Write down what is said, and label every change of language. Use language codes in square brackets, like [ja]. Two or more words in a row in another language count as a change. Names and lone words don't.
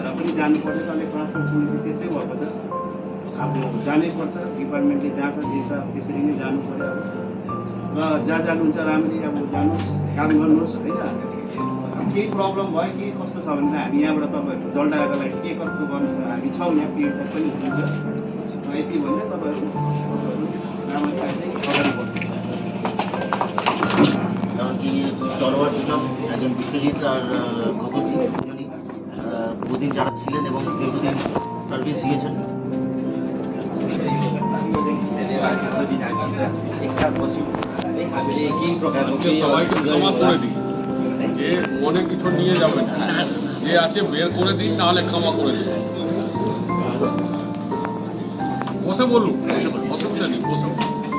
[ne] पनि जानुपर्छ अहिले ट्रान्सपोर्ट पुलिस त्यस्तै भएको छ अब जानै पर्छ डिपार्टमेन्टले जहाँ छ जे छ त्यसरी नै जानु पऱ्यो अब र जहाँ जानुहुन्छ राम्ररी अब जानुहोस् काम गर्नुहोस् होइन अब केही प्रब्लम भयो केही कस्तो छ भने हामी यहाँबाट तपाईँहरूको जलडाको लागि के कस्तो गर्नु हामी छौँ यहाँ पिएड पनि हुनुहुन्छ यति भन्दै तपाईँहरू राम्ररी अगाडि बढ्नु [bn] কারণ কি তরোয়ার দুজন একজন বিশ্বজিৎ আর গগনজি দুজনই বহুদিন যারা ছিলেন এবং দীর্ঘদিন সার্ভিস দিয়েছেন সবাইকে ক্ষমা করে দিই যে মনে কিছু নিয়ে যাবেন যে আছে বের করে দিন নাহলে ক্ষমা করে দিন বসে বলুন অসুবিধা নেই বসে বলুন